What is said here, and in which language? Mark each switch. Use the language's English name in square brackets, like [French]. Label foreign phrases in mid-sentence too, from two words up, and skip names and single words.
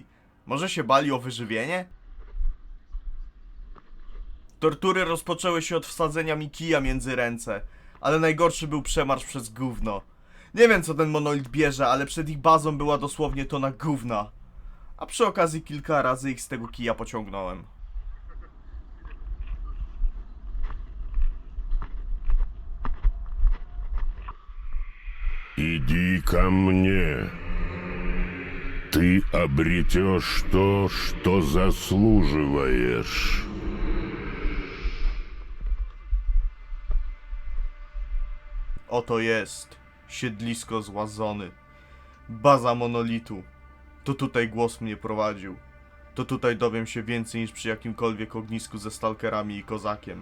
[Polish] Może się bali o wyżywienie? Tortury rozpoczęły się od wsadzenia mi kija między ręce, ale najgorszy był przemarsz przez gówno. Nie wiem co ten monolit bierze, ale przed ich bazą była dosłownie tona gówna. A przy okazji kilka razy ich z tego kija pociągnąłem. [Russian] Иди ко мне. Ты обретешь то, что заслуживаешь. [Polish] Oto jest siedlisko zła Zony. Baza monolitu. To tutaj głos mnie prowadził. To tutaj dowiem się więcej niż przy jakimkolwiek ognisku ze stalkerami i kozakiem.